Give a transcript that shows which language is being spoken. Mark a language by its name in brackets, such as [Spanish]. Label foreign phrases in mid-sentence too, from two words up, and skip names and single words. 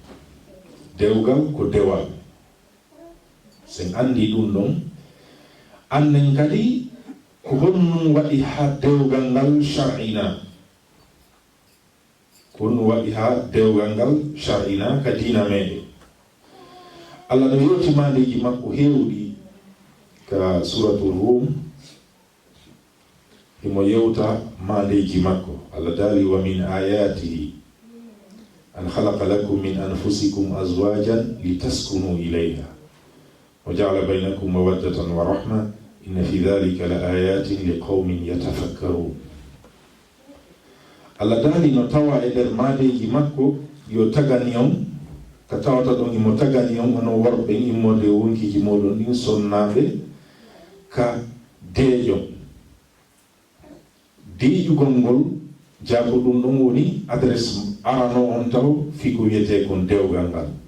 [Fula] sen andi ɗum ɗon annen kadi ko honnum waɗi ha dewgal ngal shar'ina ko honnum waɗi ha dewgal ngal shar'ina ka diina meɗen Allah no yewti mandeji makko hewɗi ka suratul rum himo yewta mandeji makko Allah dali [Arabic] وَمِنْ آيَاتِهِ أَنْ خَلَقَ لَكُمْ مِنْ أَنْفُسِكُمْ أَزْوَاجًا لِتَسْكُنُوا إِلَيْهَا وَجَعَلَ بَيْنَكُمْ مَوَدَّةً وَرَحْمَةً إِنَّ فِي ذَٰلِكَ لَآيَاتٍ لِقَوْمٍ يَتَفَكَّرُونَ [Fula] Allah dali no tawa e nder mandeji makko yo tagani on ka tawata ɗon imo tagani on ono worɓe immode wonkiji moɗon ɗin sonnaɓe ka deeƴugol ngol jaago ɗum ɗon woni adresse arano on taw fi ko wiyete kon dewgal ngal